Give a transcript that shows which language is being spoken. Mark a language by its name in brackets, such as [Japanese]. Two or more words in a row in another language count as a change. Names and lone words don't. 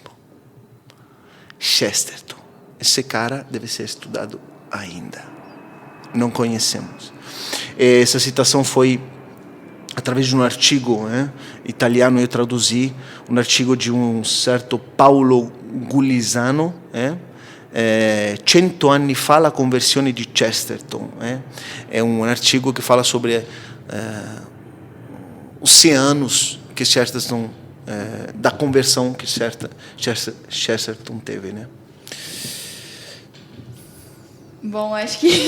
[Portuguese] Chesterton. Esse cara deve ser estudado ainda. Não conhecemos. Essa citação foi através de um artigo italiano, eu traduzi um artigo de um certo Paolo Gulizano, 100 anni fa la conversione di Chesterton. É um artigo que fala sobre os 100 anos que Chesterton, da conversão que Chesterton teve, né? Bom, acho que...